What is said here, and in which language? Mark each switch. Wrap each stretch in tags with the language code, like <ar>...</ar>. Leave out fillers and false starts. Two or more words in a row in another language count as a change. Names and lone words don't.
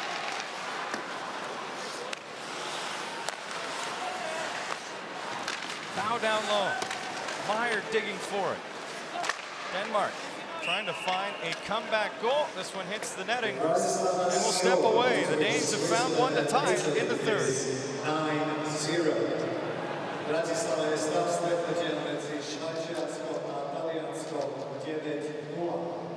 <en>Foul down low. Meyer digging for it. Denmark trying to find a comeback goal. This one hits the netting and will step away. The Danes have found one to tie in the 3rd. 9-0.</en> <sk>Bratislava je stav stretnutia medzi Švajčiarskom a Talianskom 9-0.</sk>